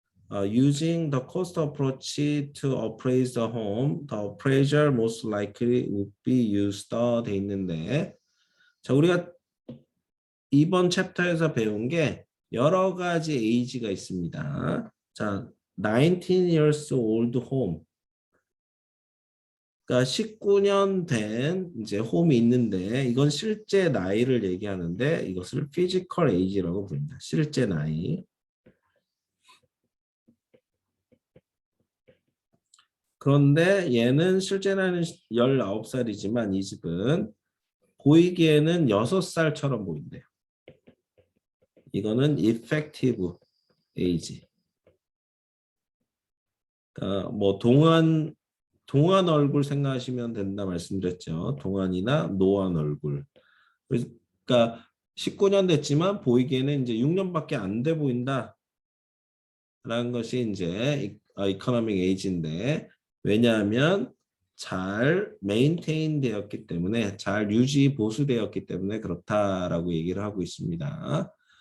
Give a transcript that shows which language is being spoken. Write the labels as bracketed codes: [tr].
[en] Using the cost approach to appraise the home, the appraiser most likely would be used [ko] 돼 있는데 자 우리가 이번 챕터에서 배운 게 여러 가지 에이지가 있습니다. [en] 자, 19 years old home. [ko] 그러니까 19년 된 이제 홈이 있는데 이건 실제 나이를 얘기하는데 이것을 physical age라고 부릅니다. 실제 나이. 그런데 얘는 실제 나이는 19살이지만 이 집은 보이기에는 6살처럼 보인대요. 이거는 effective age. 그러니까 뭐 동안 얼굴 생각하시면 된다 말씀드렸죠. 동안이나 노안 얼굴. 그러니까 19년 됐지만 보이기에는 이제 6년밖에 안 돼 보인다라는 것이 이제 이코노믹 에이지인데 왜냐하면 잘 메인테인 되었기 때문에 잘 유지 보수되었기 때문에 그렇다라고 얘기를 하고 있습니다.